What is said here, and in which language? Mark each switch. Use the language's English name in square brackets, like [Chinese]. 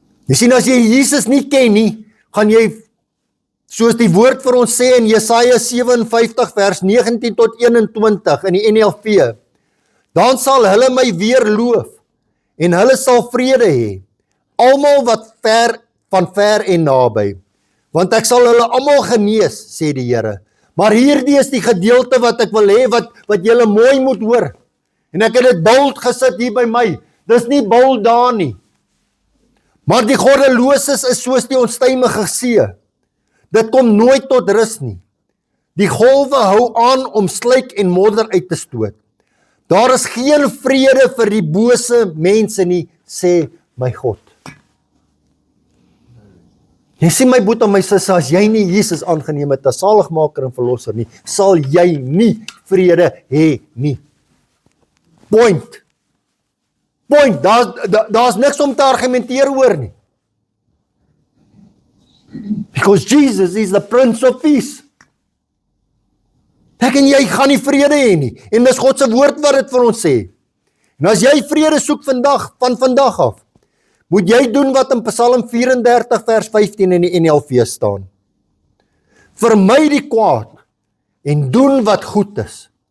[Afrikaans] Jy sien, as jy Jesus nie ken nie, gaan jy, soos die woord vir ons sê in Jesaja 57 vers 19 tot 21 in die NLV, dan sal hulle my weer loof, en hulle sal vrede hê, almal wat van ver en naby, want ek sal hulle almal genees, sê die Here. Maar hierdie is die gedeelte wat ek wil hê, wat julle mooi moet hoor. En ek het dit bold gesit hier by my. Dis nie bold daar nie. Maar die goddeloses is soos die onstuimige see. Dit kom nooit tot rus nie. Die golwe hou aan om slyk en modder uit te stoot. Daar is geen vrede vir die bose mense nie, sê my God. Jy sien my boet en my sisse, as jy nie Jesus aangeneem het as saligmaker en verlosser nie, sal jy nie vrede hê nie. Point. Daar's niks om te argumenteer oor nie. [English] Because Jesus is the Prince of Peace. [Afrikaans] Ek en jy gaan nie vrede hê nie. En dis God se woord wat dit vir ons sê. En as jy vrede soek van vandag af, moet jy doen wat in Psalm 34 vers 15 in die NLV staan. Vermy die kwaad en doen wat goed is.